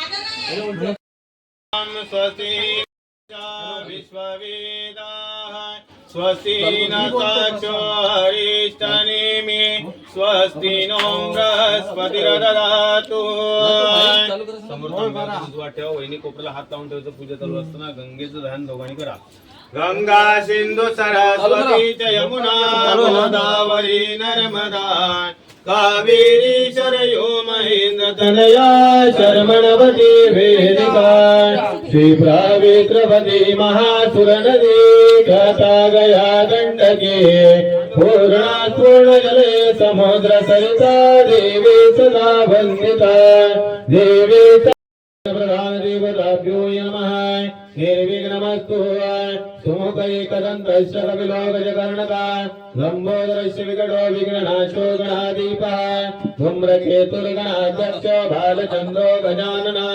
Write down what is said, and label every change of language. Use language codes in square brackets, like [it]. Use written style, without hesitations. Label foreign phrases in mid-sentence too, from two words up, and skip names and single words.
[sa] स्वस्ति न साक्षो हरिष्ठनेमि स्वस्ति नो बृहस्पतिर्दधातु. [mr] समोर ठेवा. वहिनी कोपऱ्याला हात लावून ठेवायचं. पूजा चालू असताना गंगेचं ध्यान दोघांनी करा. [sa] गंगा सिंधू सरस्वती च यमुना गोदावरी नर्मदा कावेरी शरयो महेंद्र तनया शर्मणवती वेदिका श्रीप्रावित्रवती महासुर नदी गाता गया गंडके पूर्णा पूर्ण जले समुद्र सरिता देवी सदा वंदिता देवी प्रधान देवताभ्यो नमः. निर्विघ्नमस्तु. सुमुखैकदन्तश्च कपिलोगजकर्णकः लम्बोदरस्य विकटो विघ्ननाशो गणाधिपः धूम्रकेतुर्गणाध्यक्ष बालचन्द्रो गजाननः.